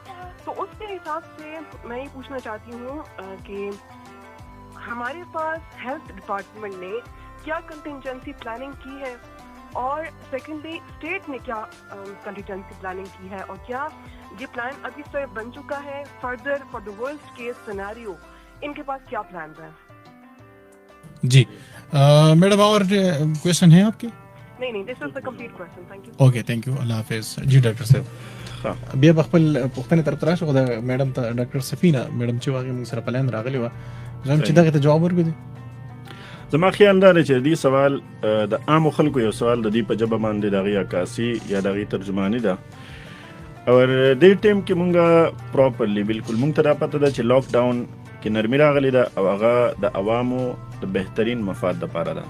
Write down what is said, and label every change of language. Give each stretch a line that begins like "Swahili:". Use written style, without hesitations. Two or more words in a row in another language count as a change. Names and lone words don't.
Urdu: تو اس کے حساب سے میں یہ پوچھنا چاہتی ہوں کہ ہمارے پاس
English: health department
Urdu: نے کیا
English: contingency planning
Urdu: کی ہے، اور سیکنڈلی اسٹیٹ نے کیا
English: contingency planning
Urdu: کی ہے، اور کیا یہ پلان ابھی سے بن چکا ہے
English: further for the worst case scenario,
Urdu: ان کے پاس کیا پلانز ہیں؟ جی میڈم اور کوشچن ہے آپ کے؟
English: نہیں this is the complete question. thank you. okay thank you,
Urdu: اللہ حافظ.
Pashto: جی ډاکټر صاحب بیا به خپل پوښتنې طرف ته راشو. د میډم ته ډاکټر سفینه میډم چې هغې موږ سره په لاین راغلې وه، زه هم چې دغې ته جواب ورکړو. زما خیال دا دی چې دې سوال د عامو خلکو یو سوال د دې په ژبه باندې د هغې عکاسي یا د هغې ترجماني ده، او دې ټایم کې مونږ پراپرلی بالکل مونږ ته دا پته ده چې لاک ډاون کې نرمي راغلې ده او هغه د عوامو د بهترین مفاد دپاره ده.